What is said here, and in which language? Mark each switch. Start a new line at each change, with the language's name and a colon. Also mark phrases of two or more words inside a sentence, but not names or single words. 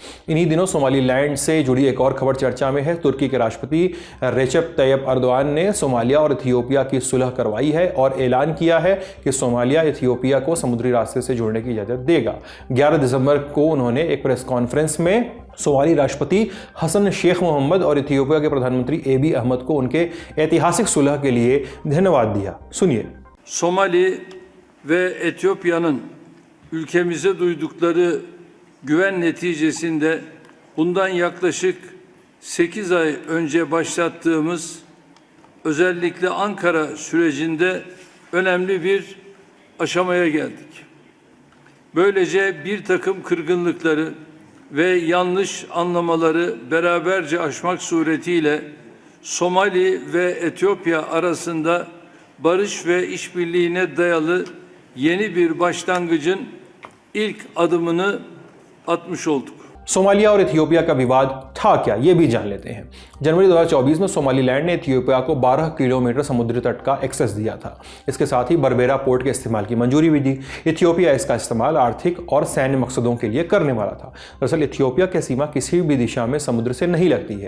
Hindi: इन्हीं दिनों सोमालीलैंड से जुड़ी एक और खबर चर्चा में है। तुर्की के राष्ट्रपति रेचेप तैयप अर्दोआन ने सोमालिया और इथियोपिया की सुलह करवाई है और ऐलान किया है कि सोमालिया इथियोपिया को समुद्री रास्ते से जोड़ने की इजाजत देगा। 11 दिसंबर को उन्होंने एक
English: press conference
Hindi: में सोमाली राष्ट्रपति हसन शेख मोहम्मद और इथियोपिया के प्रधानमंत्री एबी अहमद को उनके ऐतिहासिक सुलह के लिए धन्यवाद दिया। सुनिए।
Turkish: Somali ve Etiyopya'nın ülkemize duydukları güven neticesinde bundan yaklaşık 8 ay önce başlattığımız özellikle Ankara sürecinde önemli bir aşamaya geldik. Böylece bir takım kırgınlıkları ve yanlış anlamaları beraberce aşmak suretiyle Somali ve Etiyopya arasında barış ve işbirliğine dayalı yeni bir başlangıcın ilk adımını atmış olduk.
Hindi: सोमालिया और इथियोपिया का विवाद था क्या, ये भी जान लेते हैं। जनवरी 2024 में सोमालीलैंड ने इथियोपिया को 12 किलोमीटर समुद्री तट का एक्सेस दिया था। इसके साथ ही बरबेरा पोर्ट के इस्तेमाल की मंजूरी भी दी। इथियोपिया इसका इस्तेमाल आर्थिक और सैन्य मकसदों के लिए करने वाला था। दरअसल इथियोपिया की सीमा किसी भी दिशा में समुद्र से नहीं लगती है।